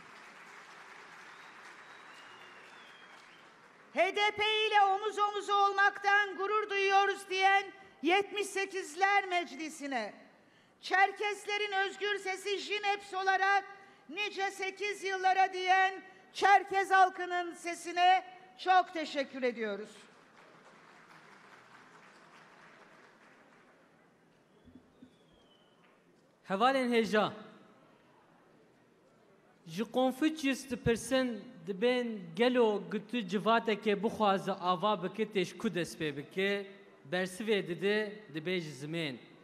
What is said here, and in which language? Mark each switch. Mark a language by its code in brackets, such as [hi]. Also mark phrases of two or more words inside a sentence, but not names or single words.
[tr] HDP ile omuz omuza olmaktan gurur duyuyoruz diyen 78'ler Meclisi'ne, Çerkeslerin özgür sesi JİNEPS olarak nice 8 yıllara diyen Çerkez halkının sesine çok teşekkür ediyoruz. [ku] Hevalên hêja ji Confucius dipirsin dibên gelo gutu civateke bixwaze ava bike têş ku dest pê bike bersivê dide dibe ji zimên.